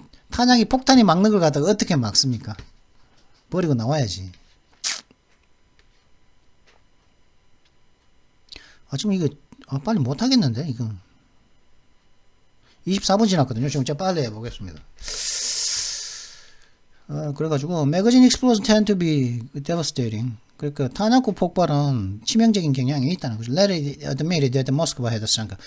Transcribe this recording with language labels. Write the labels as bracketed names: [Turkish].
[Korean] 탄약이 폭탄이 막는 걸 갖다가 어떻게 막습니까? 버리고 나와야지. 지금 이거, 빨리 못하겠는데, 이거. 24분 지났거든요. 지금 제가 빨리 해보겠습니다. 그래가지고, [English] magazine explosions tend to be devastating. [Korean] 그러니까 탄약고 폭발은 치명적인 경향이 있다는 거죠. [English] Let it admitted that Moscow had sunk.